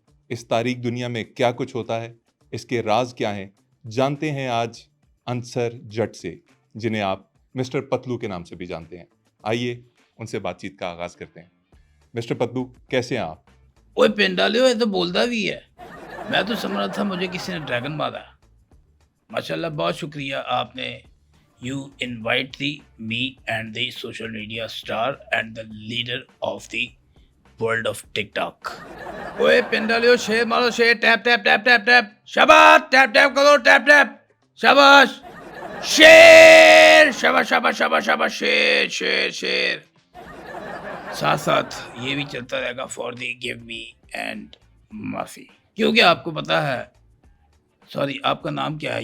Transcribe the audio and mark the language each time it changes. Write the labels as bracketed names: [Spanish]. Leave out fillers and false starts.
[Hindi] इस तारीक दुनिया में क्या कुछ होता है, इसके राज क्या हैं, जानते हैं आज अंसर जट से, जिन्हें आप मिस्टर पतलू के नाम से भी जानते हैं। आइए उनसे बातचीत का आगाज करते हैं। मिस्टर पतलू, कैसे हैं आप? ओए पेंडालियो, ये तो बोलता भी है। मैं तो समझ रहा था मुझे किसी ने ड्रैगन मारा। माशाल्लाह, बहुत शुक्रिया आपने। [English] You invite me and the social media star and the leader of the world of TikTok. [Hindi] ओए पेंडालियो, शेर मारो शेर, tap tap tap tap tap, शाबाश, टैप टैप करो, टैप टैप, शाबाश, शेर, शाबाश शाबाश शाबाश शाबाश, शेर शेर शेर। साथ साथ ये भी चलता रहेगा for the give मी and माफी, क्योंकि आपको पता है, सॉरी, आपका नाम क्या है?